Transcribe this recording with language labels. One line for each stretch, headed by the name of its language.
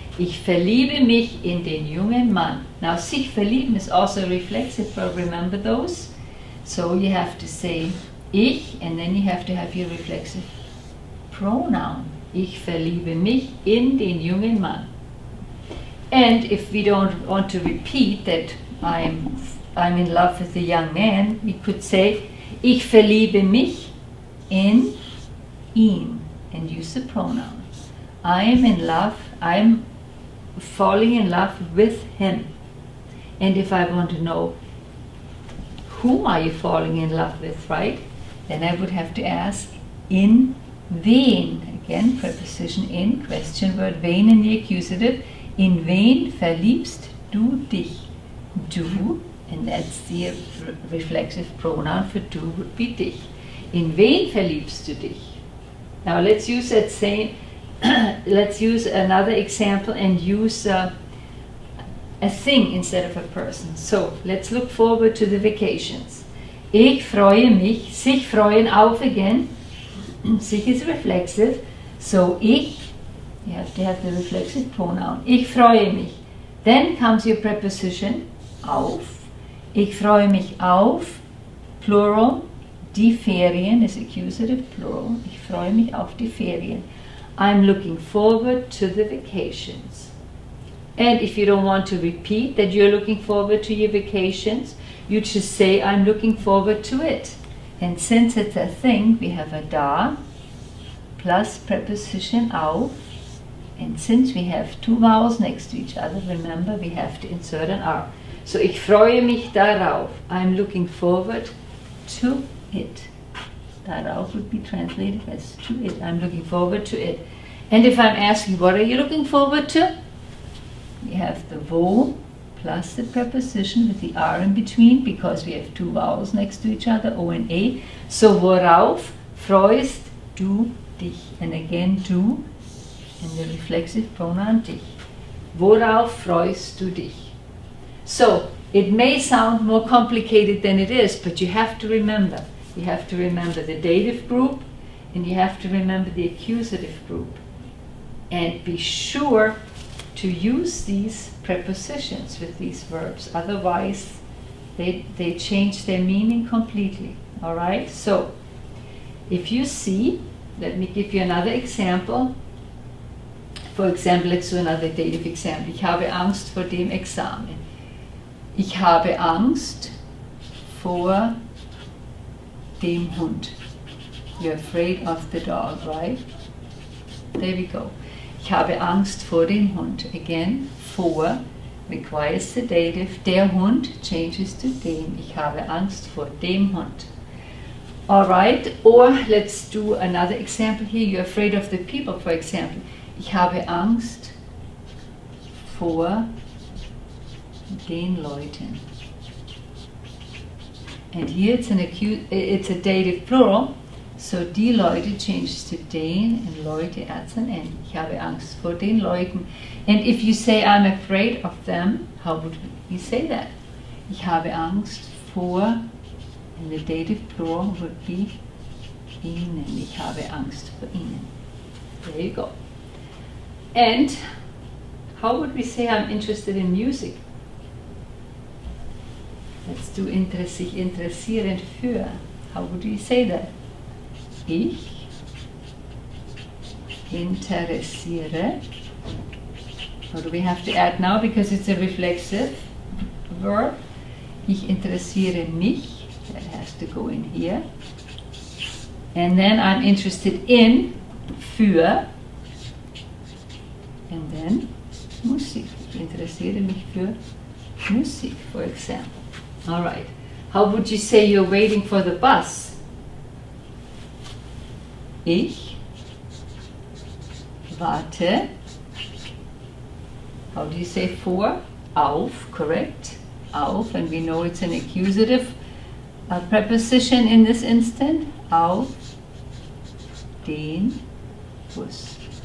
German: Ich verliebe mich in den jungen Mann.
English: Now sich verlieben is also reflexive verb, remember those? So you have to say ich and then you have to have your reflexive pronoun.
German: Ich verliebe mich in den jungen Mann.
English: And if we don't want to repeat that I'm in love with a young man, we could say
German: ich verliebe mich in ihn
English: and use the pronoun. I'm falling in love with him. And if I want to know whom are you falling in love with, right? Then I would have to ask
German: in wen.
English: Again, preposition in, question word, wen in the accusative.
German: In wen verliebst du dich?
English: Du, and that's the reflexive pronoun for du would be dich.
German: In wen verliebst du dich?
English: Now let's use that same, let's use another example and use a thing instead of a person. So let's look forward to the vacations.
German: Ich freue mich, sich freuen auf again.
English: Sich is reflexive, so ich, you have to have the reflexive pronoun.
German: Ich freue mich.
English: Then comes your preposition auf.
German: Ich freue mich auf,
English: plural.
German: Die Ferien
English: is accusative, plural.
German: Ich freue mich auf die Ferien.
English: I'm looking forward to the vacations. And if you don't want to repeat that you're looking forward to your vacations, you just say I'm looking forward to it. And since it's a thing, we have a da plus preposition auf. And since we have two vowels next to each other, remember we have to insert an R.
German: So ich freue mich darauf.
English: I'm looking forward to it. Darauf would be translated as to it. I'm looking forward to it. And if I'm asking what are you looking forward to? We have the wo plus the preposition with the R in between because we have two vowels next to each other, O and A.
German: So worauf freust du dich?
English: And again du and the reflexive pronoun dich.
German: Worauf freust du dich?
English: So it may sound more complicated than it is, but you have to remember. You have to remember the dative group and you have to remember the accusative group. And be sure to use these prepositions with these verbs, otherwise they change their meaning completely. Alright, so if you see, let me give you another example. For example, let's do another dative example.
German: Ich habe Angst vor dem Examen. Ich habe Angst vor dem Hund.
English: You're afraid of the dog, right? There we go.
German: Ich habe Angst vor dem Hund.
English: Again, vor requires the dative.
German: Der Hund
English: changes to
German: dem. Ich habe Angst vor dem Hund.
English: Alright, or let's do another example here. You're afraid of the people, for example.
German: Ich habe Angst vor den Leuten.
English: And here it's a dative plural. So die Leute changes to den and Leute adds an N.
German: Ich habe Angst vor den Leuten.
English: And if you say I'm afraid of them, how would we say that?
German: Ich habe Angst vor,
English: and the dative plural would be ihnen.
German: Ich habe Angst vor ihnen.
English: There you go. And how would we say I'm interested in music? Let's do sich interessieren für. How would we say that?
German: Ich interessiere.
English: What do we have to add now because it's a reflexive verb?
German: Ich interessiere mich.
English: That has to go in here. And then I'm interested in für. And then Musik.
German: Ich interessiere mich für Musik,
English: for example. Alright. How would you say you're waiting for the bus?
German: Ich warte.
English: How do you say for? Auf, correct. Auf, and we know it's an accusative preposition in this instant.
German: Auf den Bus.